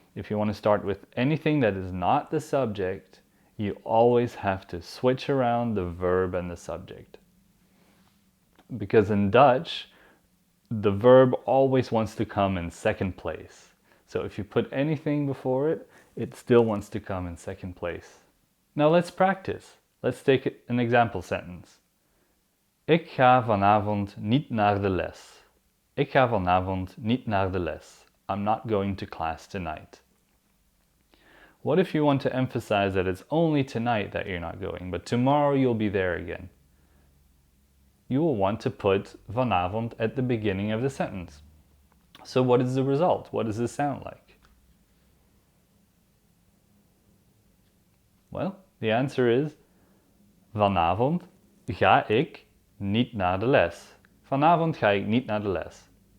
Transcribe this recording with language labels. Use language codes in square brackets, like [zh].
[en] If you want to start with anything that is not the subject, you always have to switch around the verb and the subject. Because in Dutch, the verb always wants to come in second place. So if you put anything before it, it still wants to come in second place. Now let's practice. Let's take an example sentence. [nl] Ik ga vanavond niet naar de les. Ik ga vanavond niet naar de les. [en] I'm not going to class tonight. What if you want to emphasize that it's only tonight that you're not going, but tomorrow you'll be there again? You will want to put vanavond at the beginning of the sentence. So what is the result? What does this sound like? Well, the answer is [nl] vanavond ga ik niet naar de les. Vanavond ga ik niet naar de les.